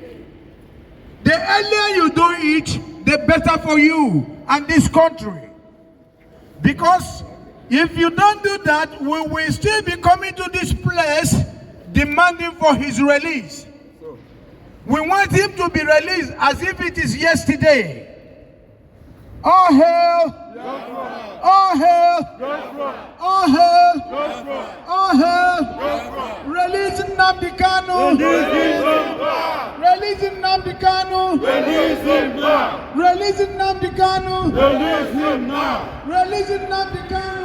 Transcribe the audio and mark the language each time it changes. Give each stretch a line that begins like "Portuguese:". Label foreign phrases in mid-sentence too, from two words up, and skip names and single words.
English: The earlier you do it, the better for you and this country. Because if you don't do that, we will still be coming to this place demanding for his release. We want him to be released as if it is yesterday. All hail! All hail! All hail! All hail! Release Nnamdi Kanu! Release Nnamdi Kanu! Release Nnamdi Kanu! Release Nnamdi Kanu!